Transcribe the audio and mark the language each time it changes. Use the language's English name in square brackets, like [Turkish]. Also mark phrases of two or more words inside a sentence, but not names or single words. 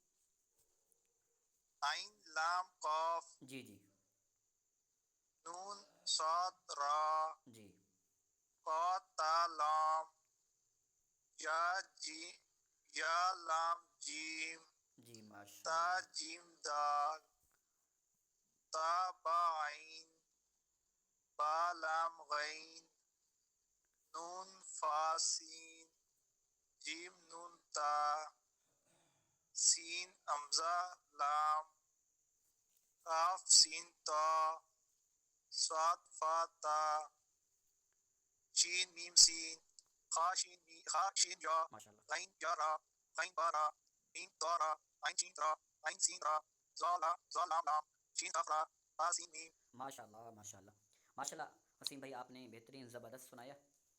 [Arabic] عین لام قاف [Urdu] جی جی [Arabic] نون صاد را [Urdu] جی [Arabic] قاف تا لام یا جی یا لام جیم [Urdu] جی ماشاء [Arabic] تا اللہ. جیم دال تا با عین با لام غین نون فا سین جیم نون تا سین حمزہ لام کاف سین تا صاد فا تا شین میم سین خا شین یا ماشاء اللہ غین یا را غین با را میم تا را عین شین را عین سین را زا لام لام شین قاف را با سین میم. ماشاء اللہ ماشاء اللہ ماشاء اللہ. [Urdu] وسیم بھائی آپ نے بہترین زبردست سنایا.